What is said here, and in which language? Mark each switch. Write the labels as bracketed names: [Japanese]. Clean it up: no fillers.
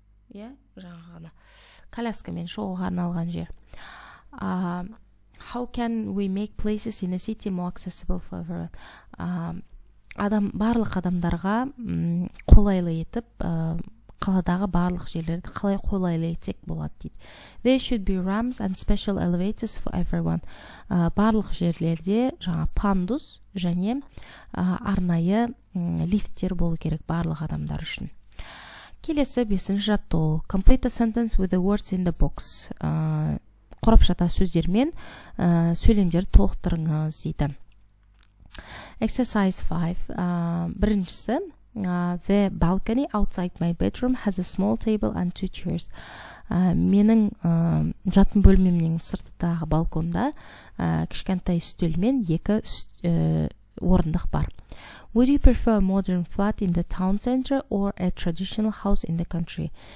[Kazakh] жаңағы коляскамен шығуға арналған жер. [English] How can we make places in a city more accessible for everyone? [Kazakh] Барлық адамдарға қолайлы етіп, қаладағы барлық жерлерді қалай қолайлы етсек болады дейді. [English] There should be ramps and special elevators for everyone. [Kazakh] Барлық жерлерде жаңа пандус және арнайы лифттер болу керек барлық адамдар үшін. Келесі 5-ші жаттығу. [English] Complete a sentence with the words in the box. [Kazakh] Қорапшада сөздермен сөйлемдерді толықтырыңыз дейді. [English] Exercise 5. [Kazakh] Біріншісі. [English] The balcony outside my bedroom has a small table and 2 chairs. [Kazakh] Менің жатын бөлмемнің сыртындағы балконда кішкентай үстел мен 2 орындық бар. [English] Would you prefer a modern flat in the town center or a traditional house in the country?